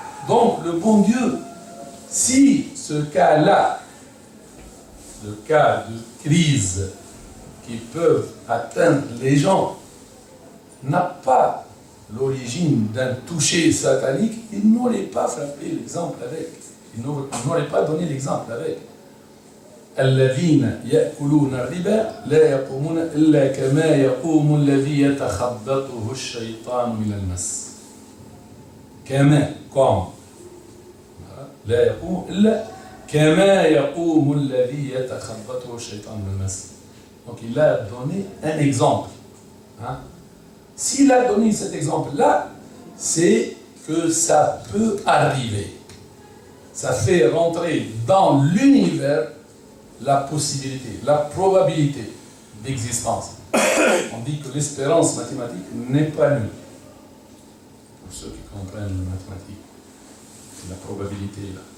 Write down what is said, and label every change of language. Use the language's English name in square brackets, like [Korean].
[French] Donc, le bon Dieu, si ce cas-là, le cas de crise qui peuvent atteindre les gens, n'a pas l'origine d'un toucher satanique, il n'aurait pas frappé l'exemple avec. Il n'aurait pas donné l'exemple avec. [Arabic] الذين يأكلون الربا لا يقومون إلا كما يقوم الذي يتخبطه الشيطان من المس. كما comme لا يقوم إلا كما يقوم الذي يتخبطه الشيطان من المس. [French] Donc il a donné un exemple. Hein? S'il a donné cet exemple-là, c'est que ça peut arriver. Ça fait rentrer dans l'univers la possibilité, la probabilité d'existence. On dit que l'espérance mathématique n'est pas nulle. Pour ceux qui comprennent les mathématiques, la probabilité là.